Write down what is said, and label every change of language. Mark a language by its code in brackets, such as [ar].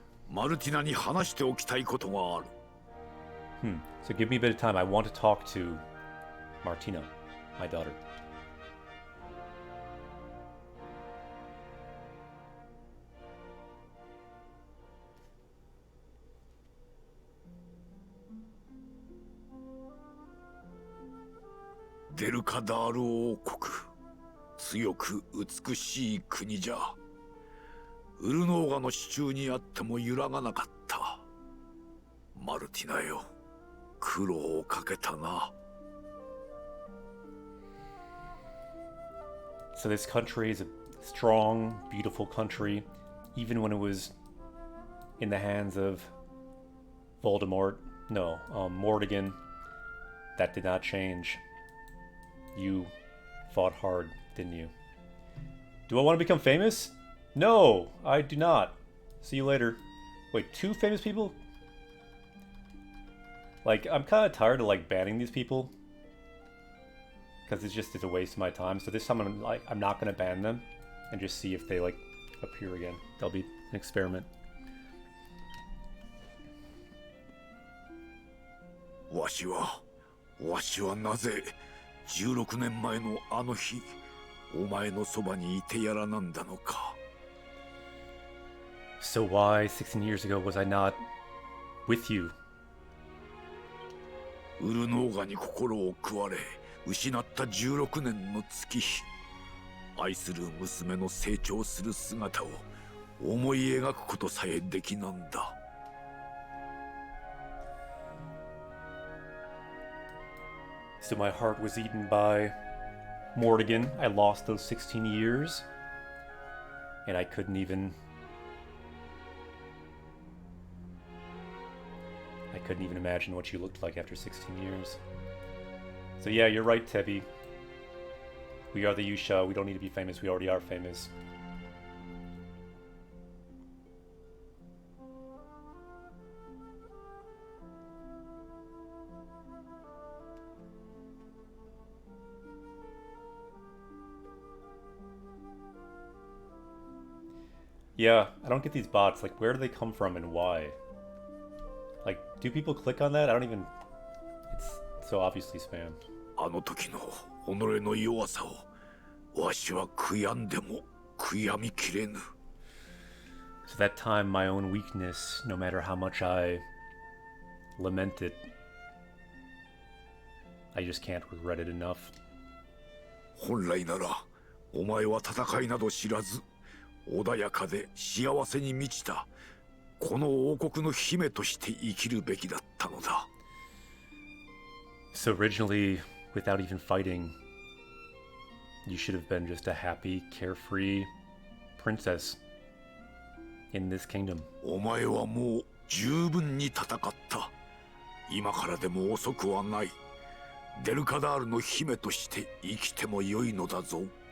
[ja] マルティナに話しておきたいことがある。 [en] So give me a bit of time. I want to talk to Martina, my daughter. [ja] デルカダール王国、強く美しい国じゃ。ウルノーガの手中にあっても揺らがなかった。マルティナよ、苦労をかけたな。 [en] So this country is a strong, beautiful country, even when it was in the hands of Voldemort. No, Morrigan. That did not change. You fought hard, didn't you? Do I want to become famous? No, I do not. See you later. Wait, 2 famous people? Like, I'm kind of tired of, like, banning these people. Because it's a waste of my time. So this time I'm not going to ban them. And just see if they, like, appear again. That'll be an experiment. [ja] わしはなぜ16年前のあの日、お前のそばにいてやらなんだのか。 [en] So why, 16 years ago, was I not with you? [ja] ウルノーガに心を食われ、失った16年の月日。愛する娘の成長する姿を思い描くことさえできなんだ。 [en] So my heart was eaten by Morrigan. I lost those 16 years. And I couldn't even imagine what she looked like after 16 years. So yeah, you're right, Tebi. We are the Yusha. We don't need to be famous. We already are famous. Yeah, I don't get these bots. Like, where do they come from and why? Like, do people click on that? I don't even... It's so obviously spam. [ja] あの時の己の弱さをわしは悔やんでも悔やみきれぬ。 [en] So that time, my own weakness, no matter how much I lament it, I just can't regret it enough. [ja] 本来ならお前は戦いなど知らず穏やかで幸せに満ちたこの王国の姫として生きるべきだったのだ。 [en] So originally, without even fighting, you should have been just a happy, carefree princess in this kingdom. [ja] お前はもう十分に戦った。今からでも遅くはない。デルカダールの姫として生きてもよいのだぞ。